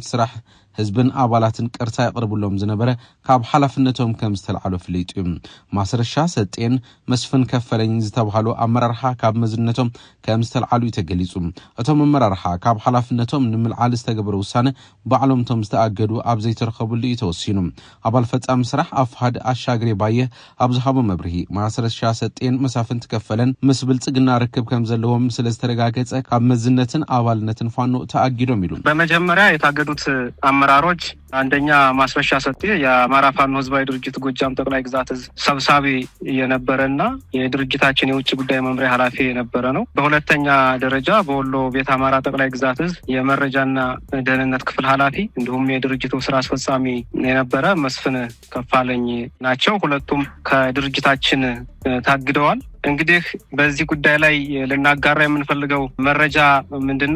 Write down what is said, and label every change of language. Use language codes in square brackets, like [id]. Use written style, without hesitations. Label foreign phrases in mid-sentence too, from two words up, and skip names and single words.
[ti] ስራሕ ህዝብን ኣባላትን ቅርታ ይቅርብሎም ዝነበረ ካብ ሓላፍነቶም ከም ዝተልዓሉ ፍሊጥ ማስረሻ ሰጤን መስፍን ከፈለኝ ዝተባሃሉ ኣመራርሓ ካብ መዝነቶም ከም ዝተልዓሉ ይተገሊጹ እቶም ኣመራርሓ ካብ ሓላፍነቶም ንምልዓል ዝተገበረ ውሳነ ባዕሎምቶም ዝተኣገዱ ኣብ ዘይተረኸቡሉ ይተወሲኑ ኣባል ፈጻሚ ስራሕ ኣፍሓድ ኣሻግሬ ባየ ኣብ ዝሃቦ መብርሂ ማስረሻ ሰጤን መሳፍንት ከፈለን ምስ ብልጽግና ርክብ ከም ዘለዎም ስለዝተረጋገጸ ካብ መዝነትን አባልነትን ፋኖ ተኣጊዶም ይሉ [am] በመጀመሪያ የታገዱት አመራሮች አንደኛ ማስረሻ ሰጤ የአማራ ፋኖ ህዝባዊ ድርጅት ጎጃም ጠቅላይ ግዛት ሰብሳቢ የነበረና የድርጅታችን የውጭ ጉዳይ መምሪያ ኃላፊ የነበረ ነው። በሁለተኛ ደረጃ በወሎ ቤት አማራ ጠቅላይ ግዛት የመረጃና ደህንነት ክፍል ኃላፊ እንዲሁም የድርጅቱ ስራ አስፈጻሚ የነበረ መስፍን ከፋለኝ ናቸው። ሁለቱም ከድርጅታችን ታግደዋል። እንግዲህ በዚህ ጉዳይ ላይ ልናጋራ የምንፈልገው መረጃ ምንድነው?